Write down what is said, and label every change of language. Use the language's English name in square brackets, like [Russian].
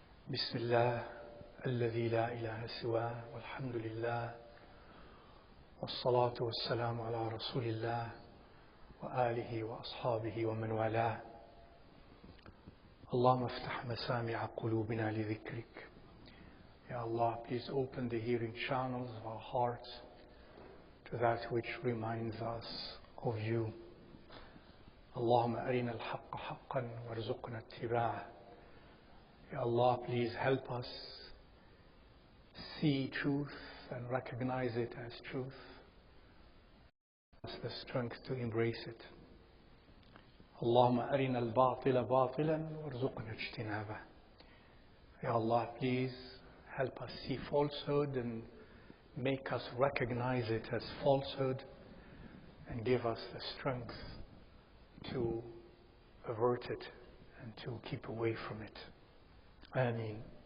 [Arabic] بسم الله الذي لا إله سواه والحمد لله والصلاة والسلام على رسول الله وآله وأصحابه ومن والاه. اللهم افتح مسامع قلوبنا لذكرك. [English] Ya Allah, please open the hearing channels of our hearts to that which reminds us of you. [Arabic] اللهم أرنا الحق حقا وارزقنا اتباعه. [English] Ya Allah, please help us see truth and recognize it as truth. Give us the strength to embrace it. [Arabic] اللهم أرنا الباطل باطلا وارزقنا اجتنابه. [English] Ya Allah, please help us see falsehood and make us recognize it as falsehood and give us the strength to avert it and to keep away from it. Ameen.